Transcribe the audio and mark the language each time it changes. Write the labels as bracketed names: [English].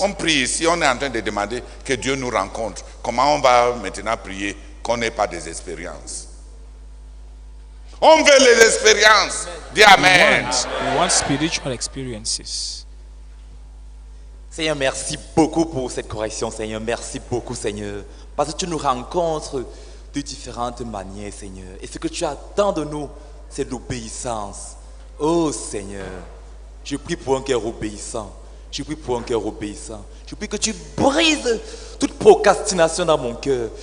[French] On prie ici, on est en train de demander que Dieu nous rencontre. Comment on va maintenant prier qu'on n'ait pas des expériences? On veut les expériences. Dis Amen. [English] We want spiritual experiences. [French] Seigneur, merci beaucoup pour cette correction, Seigneur. Merci beaucoup, Seigneur. Parce que tu nous rencontres de différentes manières, Seigneur. Et ce que tu attends de nous, c'est l'obéissance. Oh Seigneur, je prie pour un cœur obéissant. Je prie pour un cœur obéissant. Je prie que tu brises toute procrastination dans mon cœur.